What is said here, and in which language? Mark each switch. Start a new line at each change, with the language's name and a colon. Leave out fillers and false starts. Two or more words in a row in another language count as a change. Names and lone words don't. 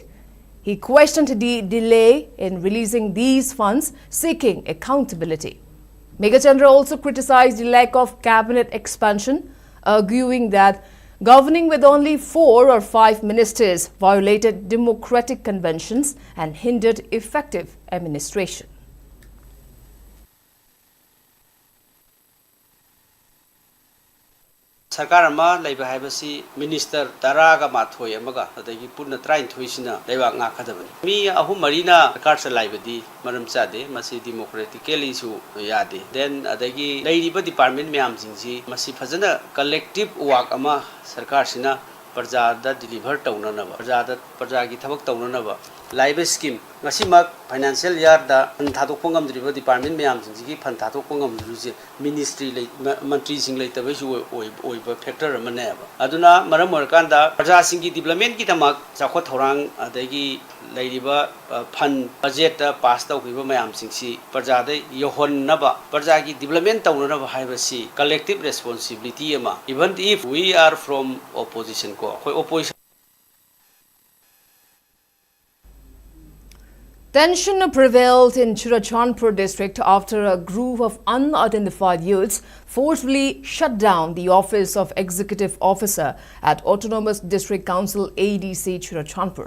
English: He questioned the delay in releasing these funds, seeking accountability. Megachandra also criticized the lack of cabinet expansion, arguing that governing with only 4 or 5 ministers violated democratic conventions and hindered effective administration.
Manipuri: Sarkar ama laiba haibasi minister taraga mathoi amaga adagi punna train thoisina laiba nga khadabani mi ahum marina sarkar sa laibadi maram chade masi democratically su yade then adagi lairiba department myam jingji masi phajana
English: collective work
Manipuri: ama sarkar sina parjada deliver taunanaba parjagi thabak taunanaba laiba scheme ngasimak
English: financial year
Manipuri: da thadok pongam driba department myam jingji fan thadok pongam ruje ministry mantri sing laitabe su oiba factor amane aduna maram orkanda parja singi development ki tamak chakho thorang adagi lairiba fan budget pass tawkiba myam singsi parja da yohon naba parja ki development taunanaba haibasi
English: collective responsibility
Manipuri: ama
English: even if we are from opposition
Manipuri: ko opposition.
English: Tension prevailed in Churachandpur district after a group of unidentified youths forcefully shut down the office of Executive Officer at Autonomous District Council ADC Churachandpur.